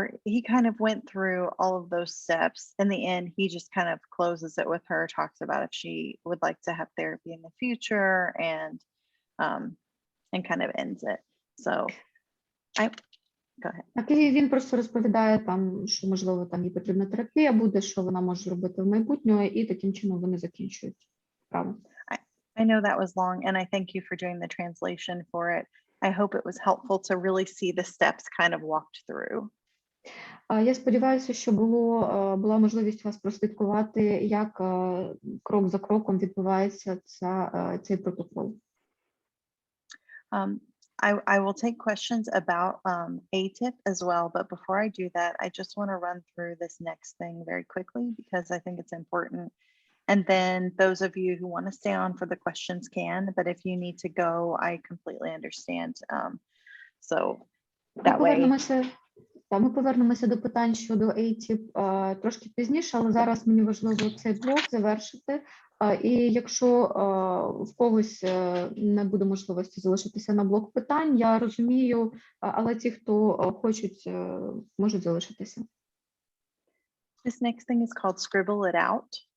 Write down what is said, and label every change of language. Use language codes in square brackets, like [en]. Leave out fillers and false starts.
[en] He kind of went through all of those steps. In the end, he just kind of closes it with her, talks about if she would like to have therapy in the future, and kind of ends it. So, go ahead. [uk] Так, і він просто розповідає там, що можливо там їй потрібна терапія буде, що вона може зробити в майбутньому, і таким чином вони закінчують справу. [en] I know that was long, and I thank you for doing the translation for it. I hope it was helpful to really see the steps kind of walked through. [uk] Я сподіваюся, що була можливість вас прослідкувати, як крок за кроком відбувається цей протокол. [en] I will take questions about ATIP as well, but before I do that, I just want to run through this next thing very quickly because I think it's important. And then those of you who want to stay on for the questions can, but if you need to go, I completely understand. So that way. [uk] Ми повернемося до питань щодо ATIP трошки пізніше, але зараз мені важливо цей блок завершити. І якщо в когось не буде можливості залишитися на блок питань, я розумію, але ті, хто хочуть, можуть залишитися. [en] This next thing is called scribble it out.